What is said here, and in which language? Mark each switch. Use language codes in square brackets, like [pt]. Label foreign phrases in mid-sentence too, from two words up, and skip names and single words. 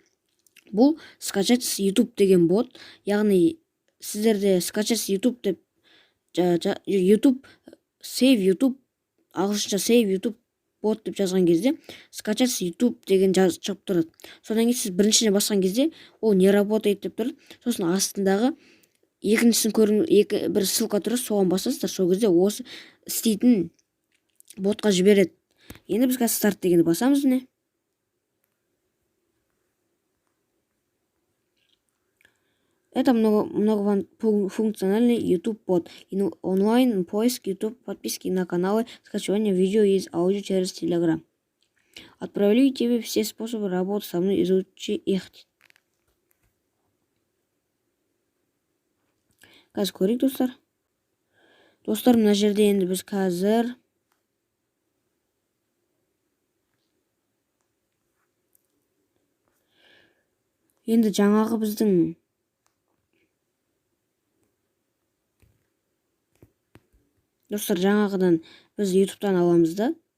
[kk] Бұл скачать YouTube деген бот. Яғни сіздерде скачать YouTube деп YouTube save YouTube ағылшынша save YouTube бот деп жазған кезде скачать YouTube деген шығып тұрады. Содан кейін сіз біріншіне басқан кезде ол [ru] не работает [kk] деп тұрады. Сосын астындағы екіншісін көріңіз, бір ссылка тұрады, соған басасыздар. Сол кезде осы істейтін ботқа жібереді. Енді біз қазір старт дегенді басамыз. [ru] Не? Это многофункциональный YouTube бот. Онлайн поиск YouTube, подписки на каналы, скачивание видео из аудио через Telegram. Отправляю тебе все способы работы со мной, изучи их. [kk] Қазір көрейік достар. Достар, мына жерде енді біз қазір енді жаңағы біздің достар, жаңағыдан біз YouTube'тан аламыз да.